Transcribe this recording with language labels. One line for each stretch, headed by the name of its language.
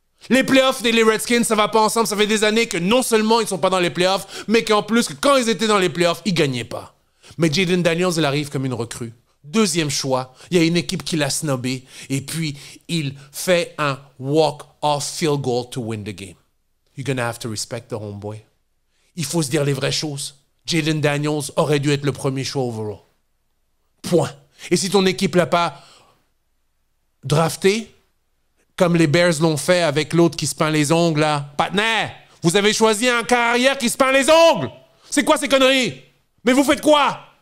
French: Les playoffs et les Redskins, ça ne va pas ensemble. Ça fait des années que non seulement ils ne sont pas dans les playoffs, mais qu'en plus, quand ils étaient dans les playoffs, ils ne gagnaient pas. Mais Jaden Daniels, il arrive comme une recrue. 2e choix, il y a une équipe qui l'a snobé, et puis il fait un
English: walk-off field goal to win the game. You're gonna have to respect the homeboy.
French: Il faut se dire les vraies choses. Jaden Daniels aurait dû être le premier choix overall. Point. Et si ton équipe l'a pas drafté, comme les Bears l'ont fait avec l'autre qui se peint les ongles, là, partenaire, vous avez choisi un carrière qui se peint les ongles. C'est quoi ces conneries? Mais vous faites quoi?